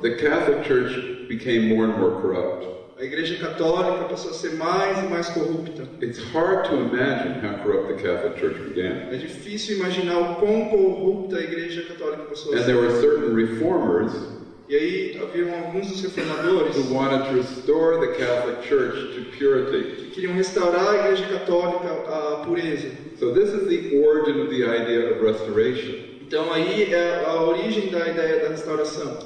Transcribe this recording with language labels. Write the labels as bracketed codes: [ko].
[en] The Catholic Church became more and more corrupt. [pt] A Igreja Católica passou a ser mais e mais corrupta. [en] It's hard to imagine how corrupt the Catholic Church began. [pt] É difícil imaginar o quão corrupta a Igreja Católica passou a ser. [en] And there were certain reformers [pt] E aí haviam alguns dos reformadores [en] who wanted to restore the Catholic Church to purity. [pt] que queriam restaurar a Igreja Católica à pureza. [en] So this is the origin of the idea of restoration. [pt] Então aí é a origem da ideia da restauração.